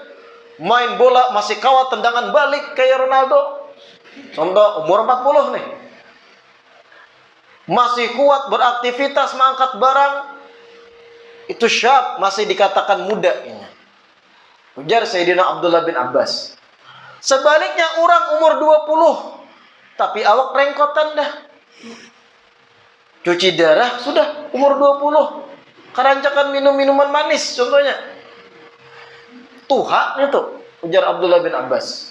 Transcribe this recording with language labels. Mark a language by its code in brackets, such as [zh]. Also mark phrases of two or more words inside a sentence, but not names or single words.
[id] Main bola masih kawat tendangan balik kayak Ronaldo. Contoh umur 40 nih. Masih kuat beraktivitas, mengangkat barang. Itu syab, masih dikatakan muda. Ujar Sayyidina Abdullah bin Abbas. [bjn] Sebaliknya orang umur 20, tapi awak rengkotan dah. [id] Cuci darah sudah umur 20. [bjn] Kerancakan minum minuman manis contohnya. Tuha itu, ujar Abdullah bin Abbas.